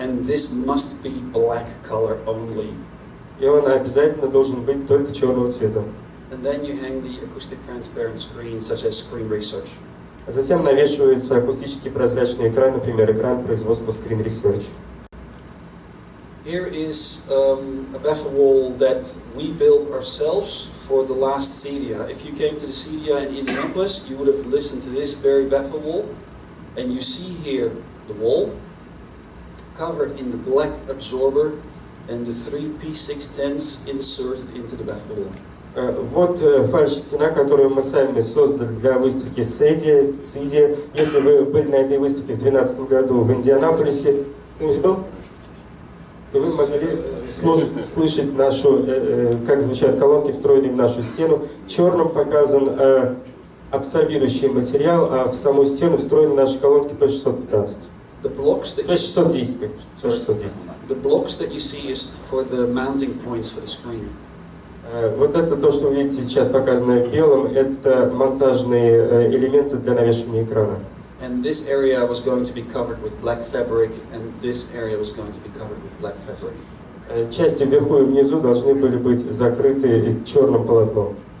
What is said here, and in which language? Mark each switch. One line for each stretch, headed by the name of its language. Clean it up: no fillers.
English: And this must be black color only.
Russian: И он обязательно должен быть только черного цвета.
English: And then you hang the acoustic transparent screens, such as Screen Research.
Russian: Затем навешивается акустический прозрачный экран, например, экран производства Screen Research.
English: Here is a baffle wall that we built ourselves for the last CEDIA. If you came to the CEDIA in Indianapolis, you would have listened to this very baffle wall. And you see here the wall, covered in the black absorber, and the 3 P610s inserted into the baffle wall.
Russian: Вот фальш-стена, которую мы сами создали для выставки ЦИДИ. Если вы были на этой выставке в 2012 году в Индианаполисе, кто-нибудь был? То вы могли слышать нашу, как звучат колонки, встроенные в нашу стену. Черным показан абсорбирующий материал, а в саму стену встроены наши колонки P615. P610, конечно. P610.
English: The blocks that you see is for the mounting points for the screen.
Russian: Вот это то, что вы видите сейчас показанное белым, это монтажные элементы для навешивания экрана.
English: And this area was going to be covered with black fabric, and this area was going to be covered with black fabric.
Russian: Части вверху и внизу должны были быть закрыты черным полотном.